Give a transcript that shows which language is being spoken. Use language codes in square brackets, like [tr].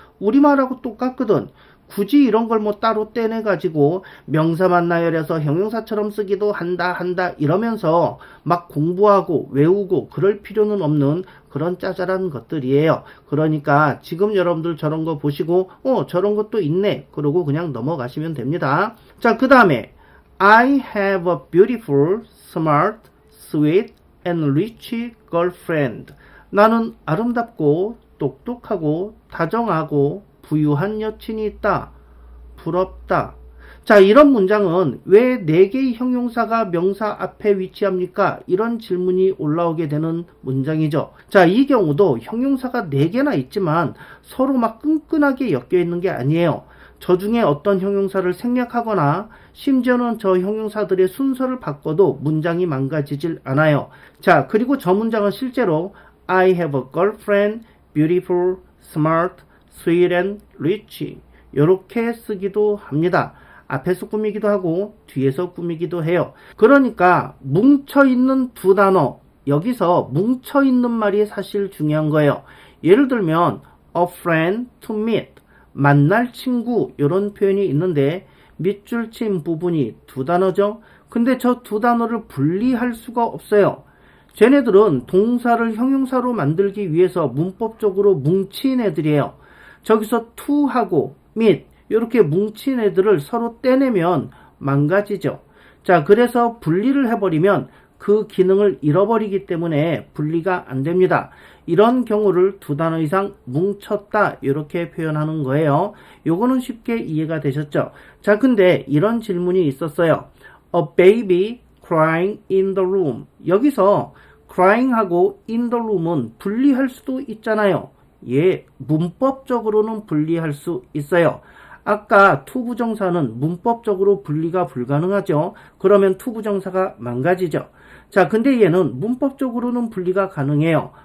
[ko] 우리말하고 똑같거든. 굳이 이런 걸 뭐 따로 떼내 가지고 명사만 나열해서 형용사처럼 쓰기도 한다 이러면서 막 공부하고 외우고 그럴 필요는 없는 그런 짜잘한 것들이에요. 그러니까 지금 여러분들 저런 거 보시고 저런 것도 있네 그러고 그냥 넘어가시면 됩니다. 자, 그 다음에 [en] I have a beautiful, smart, sweet and rich girlfriend. [ko] 나는 아름답고 똑똑하고 다정하고 부유한 여친이 있다. 부럽다. 자, 이런 문장은 왜 4개의 형용사가 명사 앞에 위치합니까? 이런 질문이 올라오게 되는 문장이죠. 자, 이 경우도 형용사가 4개나 있지만 서로 막 끈끈하게 엮여 있는 게 아니에요. 저 중에 어떤 형용사를 생략하거나 심지어는 저 형용사들의 순서를 바꿔도 문장이 망가지질 않아요. 자, 그리고 저 문장은 실제로 [en] I have a girlfriend, beautiful, smart, sweet and rich [ko] 이렇게 쓰기도 합니다. 앞에서 꾸미기도 하고 뒤에서 꾸미기도 해요. 그러니까 뭉쳐있는 두 단어, 여기서 뭉쳐있는 말이 사실 중요한 거예요. 예를 들면 [en] a friend to meet, [ko] 만날 친구 이런 표현이 있는데 밑줄 친 부분이 두 단어죠. 근데 저 두 단어를 분리할 수가 없어요. 쟤네들은 동사를 형용사로 만들기 위해서 문법적으로 뭉친 애들이에요. 저기서 to하고 meet 이렇게 뭉친 애들을 서로 떼내면 망가지죠. 자, 그래서 분리를 해버리면 그 기능을 잃어버리기 때문에 분리가 안 됩니다. 이런 경우를 두 단어 이상 뭉쳤다 이렇게 표현하는 거예요. 요거는 쉽게 이해가 되셨죠? 자, 근데 이런 질문이 있었어요. [en] A baby crying in the room. [ko] 여기서 crying하고 in the room은 분리할 수도 있잖아요. 예, 문법적으로는 분리할 수 있어요. 아까 투부정사는 문법적으로 분리가 불가능하죠. 그러면 투부정사가 망가지죠. 자, 근데 얘는 문법적으로는 분리가 가능해요.